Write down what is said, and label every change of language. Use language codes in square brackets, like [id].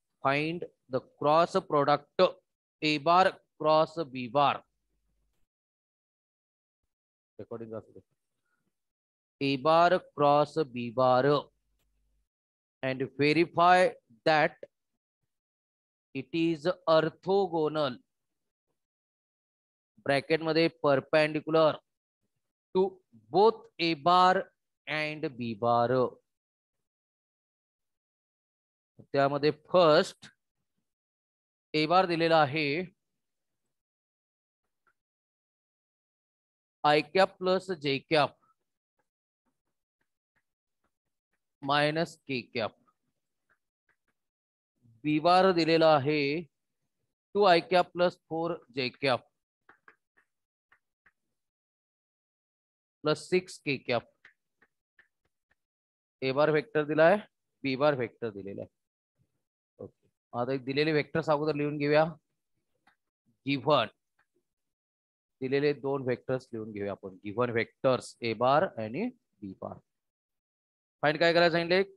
[en] Find the cross product A bar cross B bar. [mr] Recording असू दे. [en] A bar cross B bar and verify that it is orthogonal [mr] bracket मध्ये [en] perpendicular to both A bar and B bar. [mr] त्यामध्ये [en] first A bar [mr] दिलेला आहे [en] I cap plus J cap minus K cap. B bar [mr] दिलेला आहे [en] 2I cap plus 4J cap plus 6K cap. [mr] ए बार vector दिलाय, B bar vector दिलेला आहे. Okay, आता एक दिलेले वेक्टर्स अगोदर लिहून घेऊया. गिव्हन दिलेले दोन वेक्टर्स लिहून घेऊया आपण. [en] Given vectors A bar आणि B bar. Find [mr] काय करायला सांगितले?